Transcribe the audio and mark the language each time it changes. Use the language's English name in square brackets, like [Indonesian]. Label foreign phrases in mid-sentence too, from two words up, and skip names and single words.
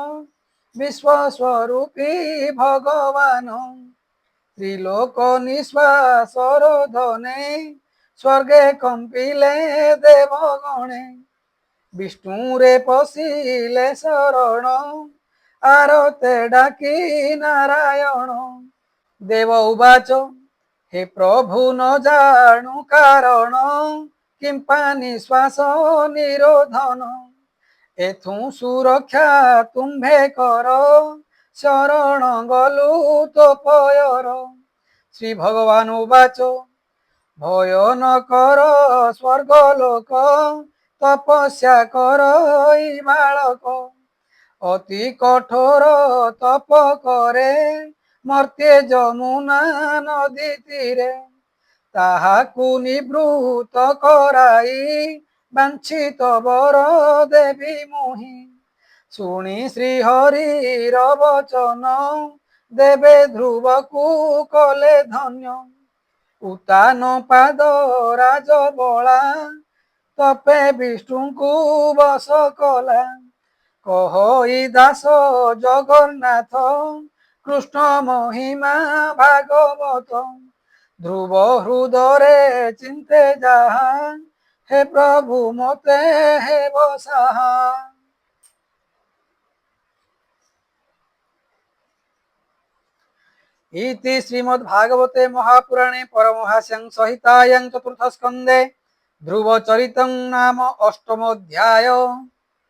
[Odia] ବିଶ୍ୱସ୍ୱରୂପୀ ଭଗବାନ ତ୍ରିଲୋକ ନିଶ୍ୱାସର ଧନେ ସ୍ୱର୍ଗେ କମ୍ପିଲେ ଦେବଗଣେ ବିଷ୍ଣୁରେ ପଶିଲେ ଶରଣ ଆରତେ ଡାକି ନାରାୟଣ ଦେବ ଉବାଚ ହେ ପ୍ରଭୁ ନ ଜାଣୁ କାରଣ କିମ୍ପା ନିଶ୍ୱାସ ନିରୋଧନ ଏଥୁ ସୁରକ୍ଷା ତୁମ୍ଭେ କର ଶରଣ ଗଲୁ ତୋ ପୟର ଶ୍ରୀ ଭଗବାନ ଉବାଚ ଭୟ ନ କର ସ୍ୱର୍ଗ ଲୋକ ତପସ୍ୟା କର ବାଳକ ଅତି କଠୋର ତପ କରେ ମର୍ତ୍ତ୍ୟେ ଯମୁନା ନଦୀ ତୀରେ ତାହାକୁ ନିବୃତ୍ତ କରାଇ ବାଞ୍ଛିତ ବର ଦେବି ମୁହିଁ ଶୁଣି ଶ୍ରୀ ହରିର ବଚନ ଦେବେ ଧ୍ରୁବକୁ କଲେ ଧନ୍ୟ ଉତ୍ତାନ ପାଦ ରାଜ ବାଳା ତପେ ବିଷ୍ଣୁକୁ ବଶ କଲା କହି ଦାସ ଜଗନ୍ନାଥ କୃଷ୍ଣ ମହିମା ଭାଗବତ ଧ୍ରୁବ ହୃଦରେ ଚିନ୍ତେ ଯାହା ହେ ପ୍ରଭୁ ମତେ ହେ ବସାହା। [Sanskrit] इति श्रीमद्भागवते महापुराणे परमहास्यं संहितायां चतुर्थ स्कन्धे ध्रुव चरितं नाम अष्टमोऽध्याय।